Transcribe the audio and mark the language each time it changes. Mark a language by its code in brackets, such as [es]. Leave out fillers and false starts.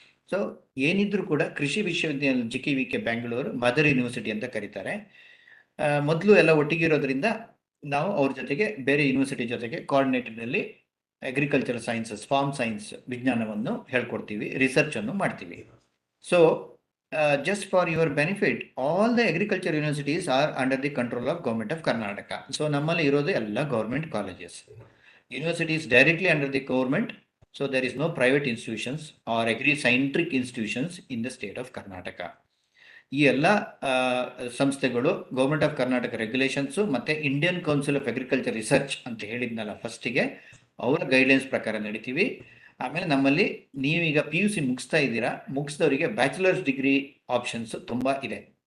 [kn] So ಏನಿದ್ರು ಕೂಡ ಕೃಷಿ ವಿಶ್ವವಿದ್ಯಾಲಯ GKVK ಬ್ಯಾಂಗ್ಳೂರು ಮದರ್ ಯೂನಿವರ್ಸಿಟಿ ಅಂತ ಕರೀತಾರೆ. ಮೊದಲು ಎಲ್ಲ ಒಟ್ಟಿಗಿರೋದ್ರಿಂದ ನಾವು ಅವ್ರ ಜೊತೆಗೆ ಬೇರೆ ಯೂನಿವರ್ಸಿಟಿ ಜೊತೆಗೆ ಕೋಆರ್ಡಿನೇಟೆಡ್ನಲ್ಲಿ ಅಗ್ರಿಕಲ್ಚರ್ ಸೈನ್ಸಸ್, ಫಾರ್ಮ್ ಸೈನ್ಸ್ ವಿಜ್ಞಾನವನ್ನು ಹೇಳ್ಕೊಡ್ತೀವಿ, ರಿಸರ್ಚನ್ನು ಮಾಡ್ತೀವಿ. [en] So just for your benefit, all the agriculture universities are under the control of government of Karnataka. [kn] So ನಮ್ಮಲ್ಲಿ ಇರೋದು ಎಲ್ಲ government colleges. [en] Universities directly under the government. So there is no private institutions or agri-centric institutions in the state of Karnataka. [kn] ಈ ಎಲ್ಲ ಸಂಸ್ಥೆಗಳು government of Karnataka regulations ಮತ್ತು Indian council of agriculture research ಅಂತ ಹೇಳಿದ್ನಲ್ಲ ಫಸ್ಟಿಗೆ, ಅವರ ಗೈಡ್ಲೈನ್ಸ್ ಪ್ರಕಾರ ನಡೀತೀವಿ. ಆಮೇಲೆ ನಮ್ಮಲ್ಲಿ ನೀವೀಗ PUC ಮುಗಿಸ್ತಾ ಇದ್ದೀರಾ, ಮುಗಿಸಿದವರಿಗೆ ಬ್ಯಾಚುಲರ್ಸ್ ಡಿಗ್ರಿ ಆಪ್ಷನ್ಸ್ ತುಂಬ ಇದೆ.